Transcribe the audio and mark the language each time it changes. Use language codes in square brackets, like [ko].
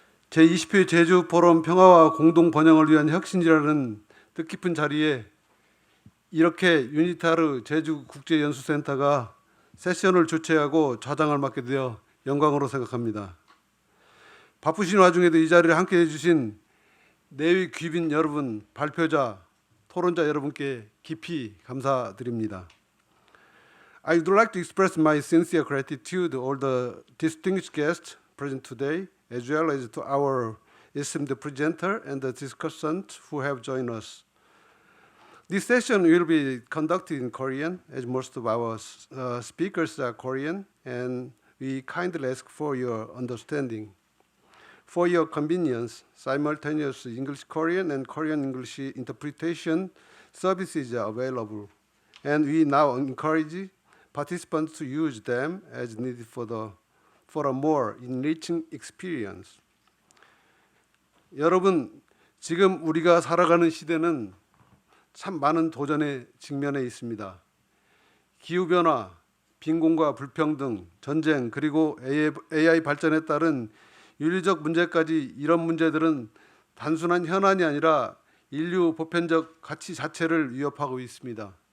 [ko] 제20회 제주 포럼 평화와 공동 번영을 위한 혁신이라는 뜻깊은 자리에 이렇게 유니타르 제주국제연수센터가 세션을 주최하고 좌장을 맡게 되어 영광으로 생각합니다. 바쁘신 와중에도 이 자리를 함께해 주신 내위 귀빈 여러분, 발표자, 토론자 여러분께 깊이 감사드립니다. [en] I would like to express my sincere gratitude to all the distinguished guests present today, as well as to our esteemed presenter and the discussants who have joined us. This session will be conducted in Korean, as most of our speakers are Korean, and we kindly ask for your understanding. For your convenience, simultaneous English-Korean and Korean-English interpretation services are available, and we now encourage participants to use them as needed for a more enriching experience. [ko] 여러분, 지금 우리가 살아가는 시대는 참 많은 도전에 직면해 있습니다. 기후변화, 빈곤과 불평등, 전쟁, 그리고 AI 발전에 따른 윤리적 문제까지 이런 문제들은 단순한 현안이 아니라 인류 보편적 가치 자체를 위협하고 있습니다.